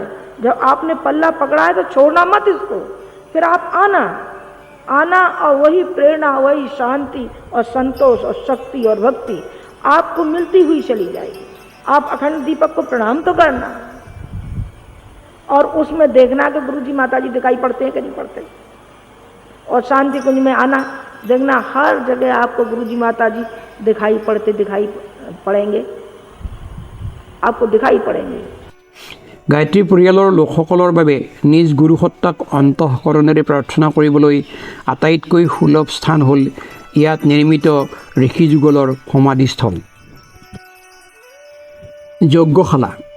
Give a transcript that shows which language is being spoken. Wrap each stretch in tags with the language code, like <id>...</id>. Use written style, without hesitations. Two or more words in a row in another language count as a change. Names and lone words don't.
<hi>जब आपने पल्ला पकड़ा है तो छोड़ना मत इसको, फिर आप आना और वही प्रेरणा, वही शांति और संतोष और शक्ति और भक्ति आपको मिलती हुई चली जाएगी। आप अखंड दीपक को प्रणाम तो करना और उसमें देखना कि गुरुजी माताजी दिखाई पड़ते हैं कि नहीं पड़ते, और शांति कुंज में आना, देखना हर जगह आपको गुरुजी माताजी दिखाई पड़ेंगे।</hi> <as>গায়ত্ৰী পৰিয়ালৰ লোকসকলৰ বাবে নিজ গুৰুসত্তাক অন্তঃকৰণেৰে প্ৰাৰ্থনা কৰিবলৈ আটাইতকৈ সুলভ স্থান হ'ল ইয়াত নিৰ্মিত ঋষিযুগলৰ সমাধিস্থল। যজ্ঞশালা।</as>